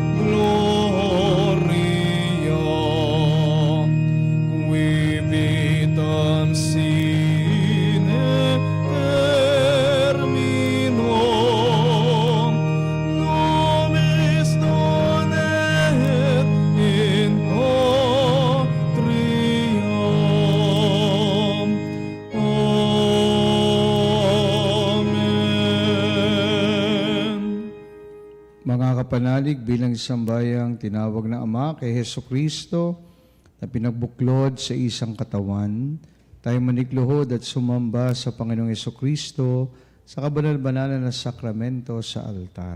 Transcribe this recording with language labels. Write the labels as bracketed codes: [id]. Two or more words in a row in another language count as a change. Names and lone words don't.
[la] gloria, qui vitam sine terminum, nobis donet in patriam. Amen. [tl] Mga kapanalig, bilang isang bayang tinawag na Ama kay Heso Kristo na pinagbuklod sa isang katawan, tayo manikluhod at sumamba sa Panginoong Heso Kristo sa kabanal-banalan na sakramento sa altar.